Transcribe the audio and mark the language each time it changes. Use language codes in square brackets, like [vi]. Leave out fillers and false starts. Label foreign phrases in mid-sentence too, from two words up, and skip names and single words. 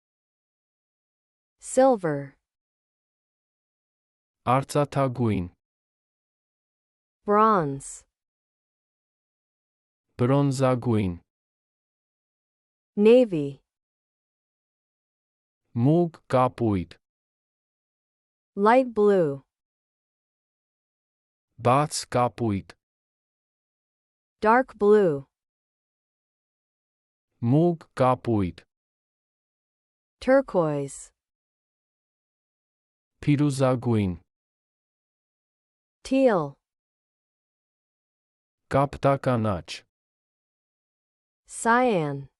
[en] silver, [hy] արծաթագույն, [en] bronze, [hy] բրոնզագույն, [en] navy, [hy] մուգ կապույտ, [en] light blue, [hy] բաց կապույտ, [en] dark blue, [hy] մուգ կապույտ, [en] turquoise, [hy] փիրուզագույն, [en] teal, [hy] կապտականաչ, [en] cyan,